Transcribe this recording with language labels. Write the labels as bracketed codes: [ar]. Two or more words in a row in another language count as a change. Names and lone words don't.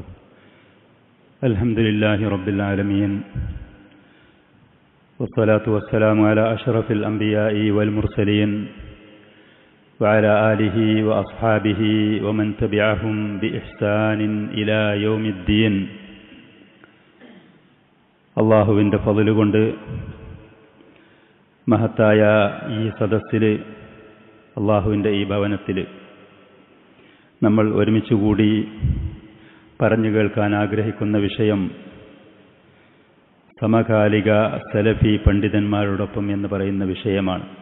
[ar] الحمد لله رب العالمين، والصلاة والسلام على أشرف الأنبياء والمرسلين وعلى آله وأصحابه ومن تبعهم بإحسان إلى يوم الدين. [ml] അള്ളാഹുവിൻ്റെ ഫള് കൊണ്ട് മഹത്തായ ഈ സദസ്സിൽ, അള്ളാഹുവിൻ്റെ ഈ ഭവനത്തിൽ നമ്മൾ ഒരുമിച്ചുകൂടി പറഞ്ഞു കേൾക്കാൻ ആഗ്രഹിക്കുന്ന വിഷയം സമകാലിക സലഫി പണ്ഡിതന്മാരോടൊപ്പം എന്ന് പറയുന്ന വിഷയമാണ്.